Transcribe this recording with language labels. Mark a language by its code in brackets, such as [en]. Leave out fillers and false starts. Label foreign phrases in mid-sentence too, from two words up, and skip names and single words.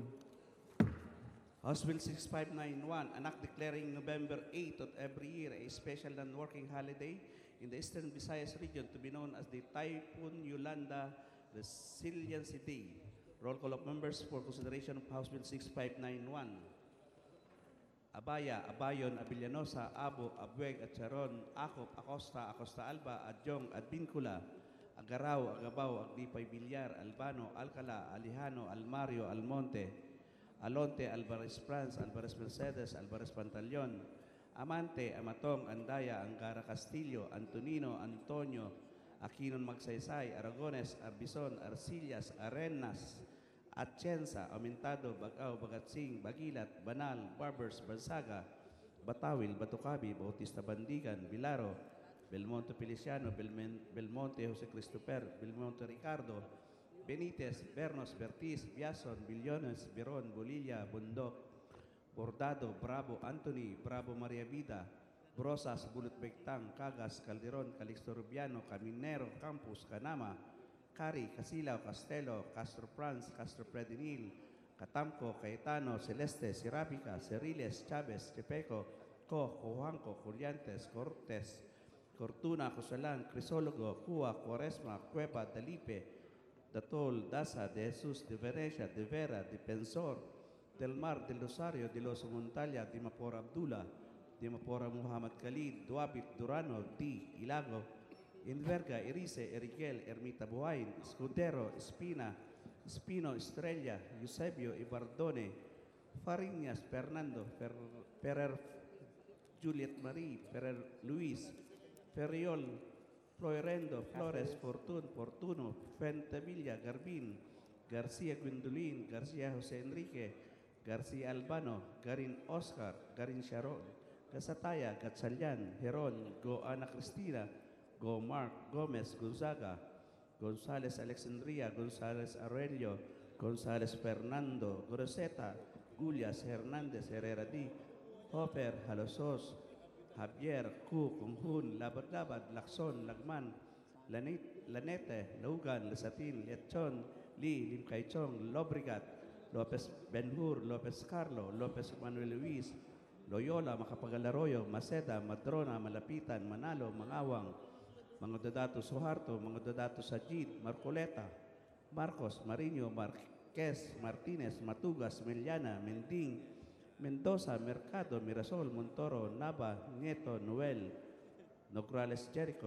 [en] House Bill 6591, an act declaring November 8th of every year a special non-working holiday in the Eastern Visayas region to be known as the Typhoon Yolanda Resiliency Day. Roll call of members for consideration of House Bill 6591. Abaya, Abayon, Abillanosa, Abo, Abueg, Acharon, Akop, Acosta, Acosta Alba, Adjong, Advincula, Agaraw, Agabaw, Aglipay, Villar, Albano, Alcala, Alejano, Almario, Almonte, Alonte, Alvarez Franz, Alvarez Mercedes, Alvarez Pantaleon, Amante, Amatong, Andaya, Angara Castillo, Antonino, Antonio, Aquinon Magsaysay, Aragones, Arbizon, Arcillas, Arenas, Atienza, Aumentado, Bagao, Bagatsing, Bagilat, Banal, Barbers, Bansaga, Batawil, Batucabi, Bautista Bandigan, Vilaro, Belmonte Feliciano, Belmonte Jose Christopher, Belmonte Ricardo, Benitez, Bernos, Bertiz, Biason, Billones, Biron, Bolilla, Bundok, Bordado, Bravo, Anthony, Bravo Maria Vida, Brosas, Bulut Bectang, Cagas, Calderon, Calixto Rubiano, Caminero, Campus, Canama, Cari, Casilao, Castelo, Castro Franz, Castro Predinil, Catamco, Cayetano, Celeste, Sirapica, Ceriles, Chavez, Chepeco, Cojuanco, Curiantes, Cortes, Cortuna, Cosalan, Crisólogo, Cua, Cuaresma, Cueva, Dalipe, Datol, Daza, de Jesus, de Venecia, de Vera, de Pensor, del Mar, del Rosario, de los Montalia, de Mapor Abdullah, de Mapora Muhammad Khalid, Duabit, Durano, Di, Ilago, Inverga, Erice, Erigel, Ermita Buhain, Escudero, Espina, Espino, Estrella, Eusebio, Ibardone, Fariñas, Fernando, Ferrer, Juliet Marie, Ferrer Luis, Ferriol, Floirendo, Flores, Fortuno, Fentevilla, Garbin, García Guindulin, García José Enrique, García Albano, Garin Oscar, Garin Sharon, Gasataya, Gatsalyan, Heron, Go Ana Cristina, Go Mark, Gomez, Gonzaga, González Alexandria, González Aurelio, González Fernando, Groseta, Gullias, Hernández, Herrera D, Hopper, Halosos, Javier, Ku, Kunghun, Labad-Labad, Lacson, Lagman, Lanete, Laugan, Lesatin, Lechon, Lee, Lim Kaichong, Lobrigat, Lopez Benhur, Lopez Carlo, Lopez Manuel Luis, Loyola, Macapagal-Arroyo, Maceda, Madrona, Malapitan, Manalo, Mangawang, mga Dodato Suharto, mga Dodato Sajid, Marcoleta, Marcos, Marino, Marquez, Martinez, Matugas, Meliana, Mending, Mendoza, Mercado, Mirasol, Montoro, Nava, Nieto, Noel, Nograles Jericho,